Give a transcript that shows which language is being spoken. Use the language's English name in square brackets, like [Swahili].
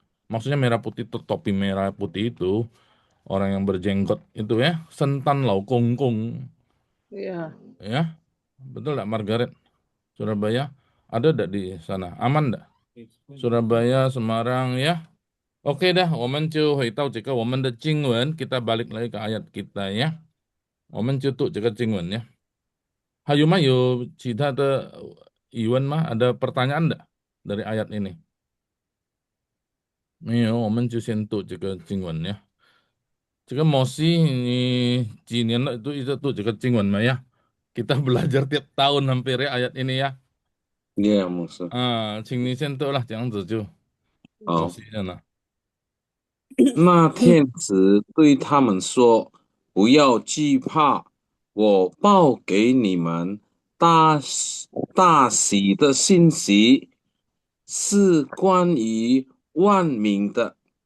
[Indonesian] Maksudnya merah putih itu topi merah putih itu orang yang berjenggot itu ya, sentan lau kungkung. Iya. Ya, betul nggak Margaret? Surabaya ada nggak di sana? Aman nggak? Surabaya, Semarang ya. Oke dah, [Chinese] 我们就回到这个我们的经文, [Indonesian] kita balik lagi ke ayat kita ya. [Chinese] 我们就读这个经文 ya. 还有吗？有其他的疑问吗？ [Indonesian] Ada pertanyaan enggak dari ayat ini? [Chinese] 没有，我们就先读这个经文 ya. 这个摩西，你几年了都一直读这个经文吗 ya? [Indonesian] Kita belajar tiap tahun hampir ya ayat ini ya. [Chinese] Yeah, 牧师。请你先读了，这样子就摩西了呢。那天使对他们说：“不要惧怕，我报给你们大喜的信息，是关于万民的。